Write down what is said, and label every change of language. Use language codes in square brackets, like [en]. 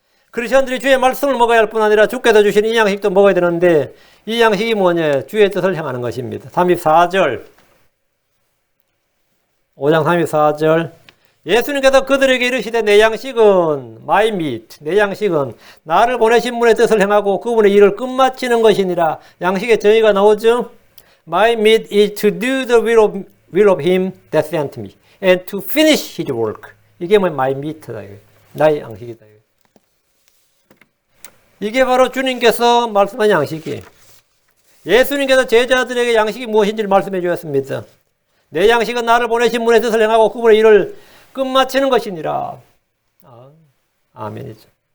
[ko] 크리스천들이 주의 말씀을 먹어야 할 뿐 아니라 주께서 주신 이 양식도 먹어야 되는데 이 양식이 뭐냐? 주의 뜻을 행하는 것입니다. 34절 5장 34절 예수님께서 그들에게 이르시되 내 양식은 [en] my meat, [ko] 내 양식은 나를 보내신 분의 뜻을 행하고 그분의 일을 끝마치는 것이니라. 양식의 정의가 나오죠. [en] My meat is to do the will of him that sent me and to finish his work. [ko] 이게 뭐 my meat다. 나의 양식이다. 이게 바로 주님께서 말씀한 양식이에요. 예수님께서 제자들에게 양식이 무엇인지를 말씀해 주었습니다. 내 양식은 나를 보내신 분의 뜻을 행하고 그분의 일을 끝마치는 것이니라. 아멘이죠.